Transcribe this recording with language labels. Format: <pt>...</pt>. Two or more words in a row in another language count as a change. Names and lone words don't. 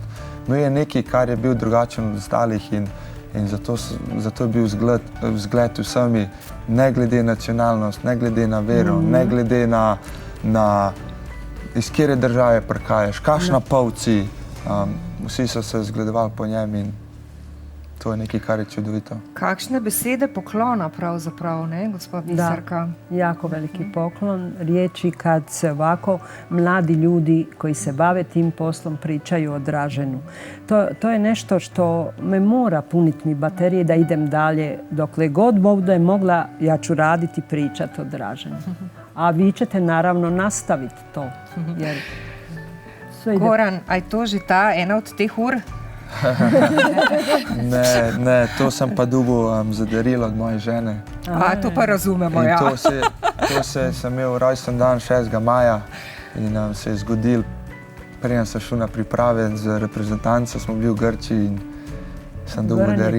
<sl>Imel je nekaj, kar je bil drugačen od ostalih in zato je bil vzgled vsemi, ne glede na nacionalnost, ne glede na vero, ne glede na iz kjere države prikajaš, kakšna pavci, vsi so se zgledovali po njem in to je nekaj, kar je čudovito. Kakšne besede poklona pravzaprav, ne, gospod Biserka?</sl> <hr>Da, jako veliki poklon. Riječi kad se ovako mladi ljudi koji se bave tim poslom pričaju o Draženu. To je nešto što me mora puniti mi baterije da idem dalje. Dokle god budem mogla, ja ću raditi i pričati o Draženu. A vi ćete naravno nastaviti to. Jer</hr> <sl>Goran, a je to že ta ena od teh ur? Ne, to sem pa dobil za darilo od moje žene. To pa razumemo, ja. To sem imel rojsten dan 6. maja in se je zgodil, preden sem šel na priprave z reprezentanco, smo bili v Grčiji in sem dobil darilo.</sl>